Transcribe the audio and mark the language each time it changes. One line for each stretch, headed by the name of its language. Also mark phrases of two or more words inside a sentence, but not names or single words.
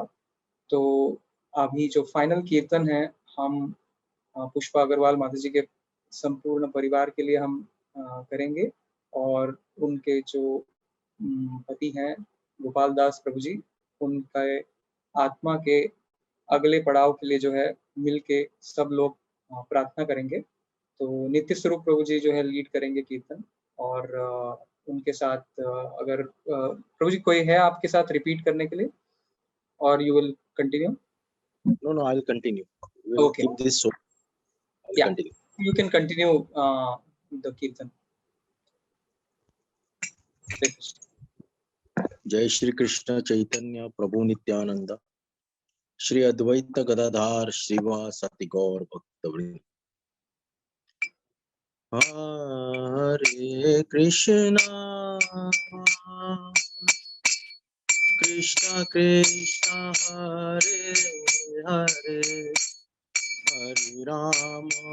Hindi: तो अभी जो फाइनल कीर्तन है, हम पुष्पा अग्रवाल माता जी के संपूर्ण परिवार के लिए हम करेंगे, और उनके जो पति हैं गोपाल दास प्रभु जी, उनके आत्मा के अगले पड़ाव के लिए जो है मिलके सब लोग प्रार्थना करेंगे। तो नित्य स्वरूप प्रभु जी जो है लीड करेंगे कीर्तन, और उनके साथ अगर प्रभु जी कोई है आपके साथ रिपीट करने के लिए, और
English: you will continue? No, I'll continue. We'll Okay. keep this so. I'll continue. You can continue the kirtan.
Sanskrit: जय श्री कृष्ण चैतन्य प्रभु नित्यानंद, श्री अद्वैत गदाधार श्रीवासति गौर भक्तवृंद। हरे कृष्णा कृष्णा कृष्णा हरे हरे, हरे राम